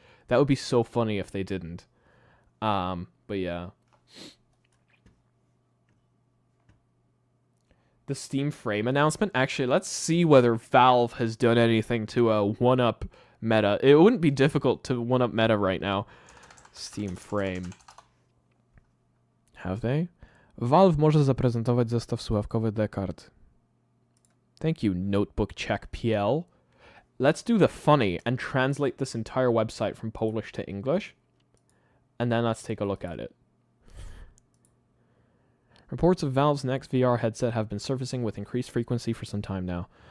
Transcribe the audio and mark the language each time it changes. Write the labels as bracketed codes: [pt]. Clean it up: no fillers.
[en] That would be so funny if they didn't. But yeah. The Steam Frame announcement. Actually, let's see whether Valve has done anything to one-up Meta. It wouldn't be difficult to one-up Meta right now. Steam Frame. Have they? [pl] Valve może zaprezentować zestaw słuchawkowy Descartes. [en] Thank you, Notebook Check PL. Let's do the funny and translate this entire website from Polish to English. And then let's take a look at it. Reports of Valve's next VR headset have been surfacing with increased frequency for some time now.